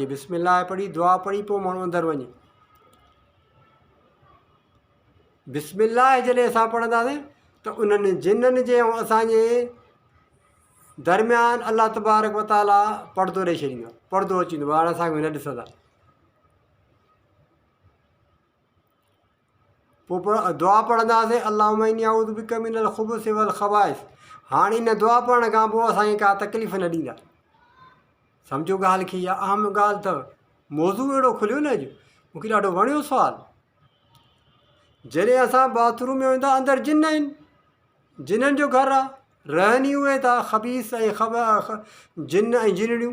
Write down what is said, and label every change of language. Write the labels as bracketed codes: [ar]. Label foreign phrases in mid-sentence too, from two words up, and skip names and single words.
[sd] बिस्मिल्लाह पढ़ी दुआ पढ़ी पोइ माण्हू अंदरि वञे। बिस्मिल्लाह जॾहिं असां पढ़ंदासीं त उन्हनि जिन्ननि जे ऐं असांजे दरमियान [ar] الله تبارك وتعالى [sd] पर्दो ॾेई छॾींदो, पर्दो अची वेंदो, हाणे असांखे न ॾिसंदा। पोइ दुआ पढ़ंदासीं [ar] اللهم إني أعوذ بك من الخبث والخبائث. [sd] हाणे इन दुआ पढ़ण खां पोइ असांखे का तकलीफ़ न ॾींदा। सम्झो ॻाल्हि खे, इहा अहम ॻाल्हि अथव। मौज़ू अहिड़ो खुलियो न अॼु, मूंखे ॾाढो वणियो सुवालु। जॾहिं असां बाथरूम में वेंदा अंदरि जिन आहिनि, जिन्हनि जो घरु आहे, रहनि ई उहे था ख़बीस ऐं जिन ऐं जिनड़ियूं।